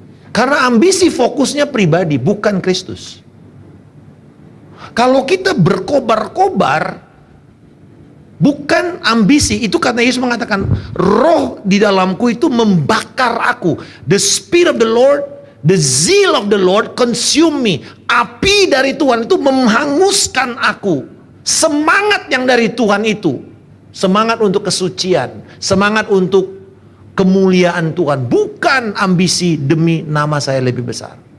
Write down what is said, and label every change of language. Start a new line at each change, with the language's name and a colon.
Indonesian: Karena ambisi fokusnya pribadi, bukan Kristus. Kalau kita berkobar-kobar, bukan ambisi, itu karena Yesus mengatakan, roh di dalamku itu membakar aku.
English: The Spirit of the Lord, the zeal of the Lord consume me.
Indonesian: Api dari Tuhan itu menghanguskan aku. Semangat yang dari Tuhan itu, semangat untuk kesucian, semangat untuk kemuliaan Tuhan, bukan ambisi demi nama saya lebih besar.